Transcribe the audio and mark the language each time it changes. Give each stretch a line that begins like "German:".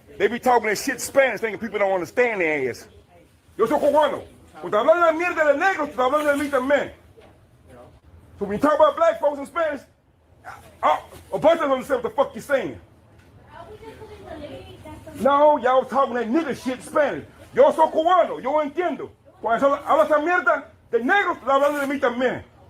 English: They be talking that shit Spanish, thinking people don't understand their ass.
Spanish: Yo soy cubano. Cuando hablando de mierda de negros, estoy hablando de mí también.
English: So when you talk about black folks in Spanish, a bunch of them understand what the fuck you're saying. No, y'all talking that nigga shit Spanish.
Spanish: Yo soy cubano, yo entiendo. Cuando hablas esa mierda de negros, estoy hablando de mí también.